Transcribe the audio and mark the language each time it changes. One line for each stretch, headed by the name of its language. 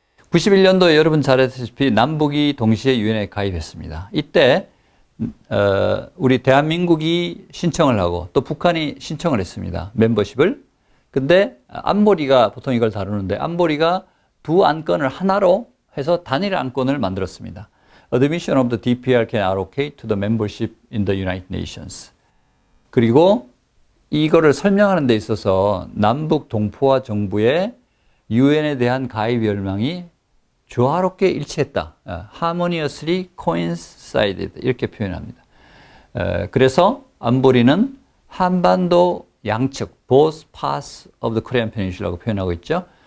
Korean: 91년도에 여러분 잘 아시다시피 남북이 동시에 유엔에 가입했습니다. 이때 우리 대한민국이 신청을 하고 또 북한이 신청을 했습니다. 멤버십을. 근데 안보리가 보통 이걸 다루는데 안보리가 두 안건을 하나로 해서 단일 안건을 만들었습니다.
English: Admission of the DPRK and ROK to the membership in the United Nations.
Korean: 그리고 이거를 설명하는 데 있어서 남북 동포와 정부의 유엔에 대한 가입 열망이 조화롭게 일치했다.
English: Harmoniously coincided
Korean: 이렇게 표현합니다. 그래서 안보리는 한반도 양측
English: both parts of the Korean Peninsula
Korean: 라고 표현하고 있죠.